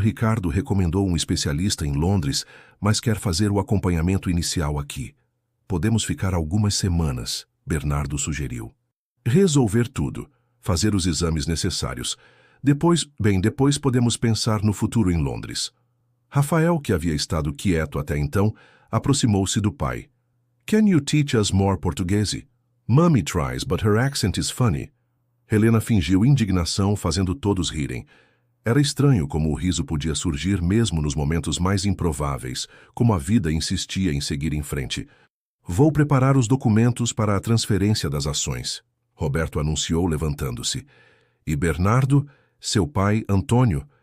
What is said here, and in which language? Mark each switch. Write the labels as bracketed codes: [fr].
[pt] Ricardo recomendou um especialista em Londres, mas quer fazer o acompanhamento inicial aqui. Podemos ficar algumas semanas, Bernardo sugeriu. Resolver tudo, fazer os exames necessários. Depois podemos pensar no futuro em Londres. Rafael, que havia estado quieto até então, aproximou-se do pai. [en] Can you teach us more Portuguese? Mommy tries, but her accent is funny. [pt] Helena fingiu indignação, fazendo todos rirem. Era estranho como o riso podia surgir mesmo nos momentos mais improváveis, como a vida insistia em seguir em frente. Vou preparar os documentos para a transferência das ações, Roberto anunciou levantando-se. E Bernardo, seu pai, Antônio,